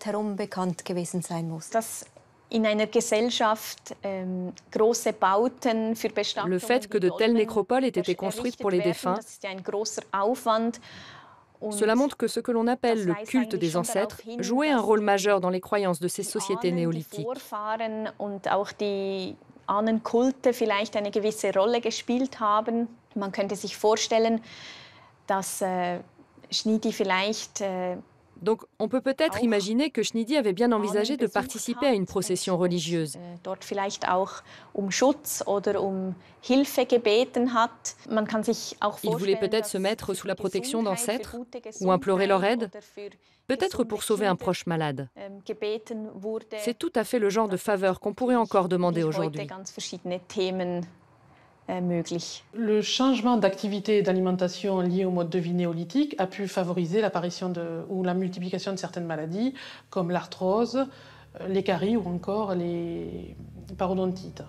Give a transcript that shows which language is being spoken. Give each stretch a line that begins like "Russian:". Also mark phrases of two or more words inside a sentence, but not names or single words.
French: Le fait que de telles nécropoles aient été construites pour les défunts, cela montre que ce que l'on appelle le culte des ancêtres jouait un rôle majeur dans les croyances de ces sociétés néolithiques.
German: Ahnenkulte vielleicht eine gewisse Rolle gespielt haben. Man könnte sich vorstellen, dass Schnidy vielleicht
French: Donc, on peut peut-être imaginer que Schnidy avait bien envisagé de participer à une procession religieuse.
German: Dort vielleicht auch Schutz oder Hilfe gebeten hat. Man kann sich auch
French: Il voulait peut-être se mettre sous la protection d'ancêtres ou implorer leur aide, peut-être pour sauver un proche malade. C'est tout à fait le genre de faveur qu'on pourrait encore demander aujourd'hui. Le changement d'activité et d'alimentation lié au mode de vie néolithique a pu favoriser l'apparition ou la multiplication de certaines maladies, comme l'arthrose, les caries ou encore les parodontites.